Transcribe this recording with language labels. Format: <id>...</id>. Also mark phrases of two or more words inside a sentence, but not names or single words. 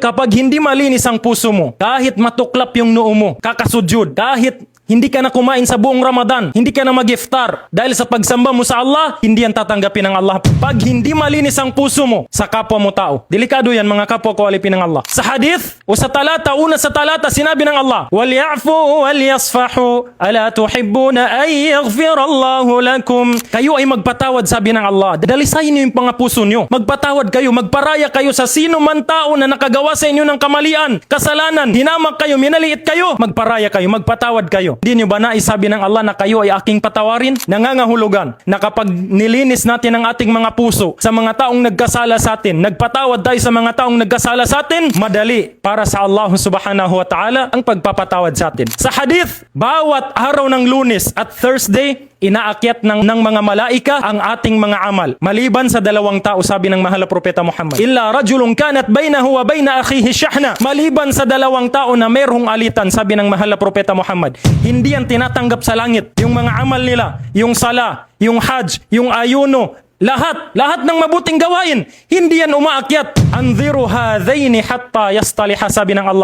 <tl>kapag hindi malinis ang puso mo, kahit matuklap yung noo mo, kakasudyod, kahit hindi ka na kumain sa buong Ramadan, hindi ka na mag-iftar dahil sa pagsamba mo sa Allah, hindi yan tatanggapin ng Allah. Pag hindi malinis ang puso mo sa kapwa mo tao, delikado yan mga kapwa ko alipin ng Allah. Sa hadith o sa talata, una sa talata, sinabi ng Allah,</tl> <ar>"وليعفوا وليصفحوا ألا تحبون أن يغفر الله لكم."</ar> <tl>Kayo ay magpatawad, sabi ng Allah. Dalisayin niyo yung mga puso niyo. Magpatawad kayo, magparaya kayo sa sino man tao na nakagawa sa inyo ng kamalian, kasalanan, hinamak kayo, minaliit kayo, magparaya kayo, magpatawad kayo. Hindi niyo ba naisabi ng Allah na kayo ay aking patawarin? Nangangahulugan na kapag nilinis natin ang ating mga puso sa mga taong nagkasala sa atin, nagpatawad tayo sa mga taong nagkasala sa atin, madali para sa Allah</tl> <ar>سبحانه وتعالى</ar> <tl>ang pagpapatawad sa atin. Sa hadith, bawat araw ng Lunes at Thursday, inaakyat ng mga malaika ang ating mga amal. Maliban sa dalawang tao, sabi ng mahal na propeta Muhammad.</tl> <ar>إلا رجل كانت بينه وبين أخيه شحناء.</ar> <tl>Maliban sa dalawang tao na mayroong alitan, sabi ng mahal na propeta Muhammad. Hindi yan tinatanggap sa langit. Yung mga amal nila, yung sala, yung hajj, yung ayuno, lahat ng mabuting gawain, hindi yan umaakyat.</tl> <ar>أنظروا هذين حتى يصطلحا,</ar> <tl>sabi ng Allah.</tl>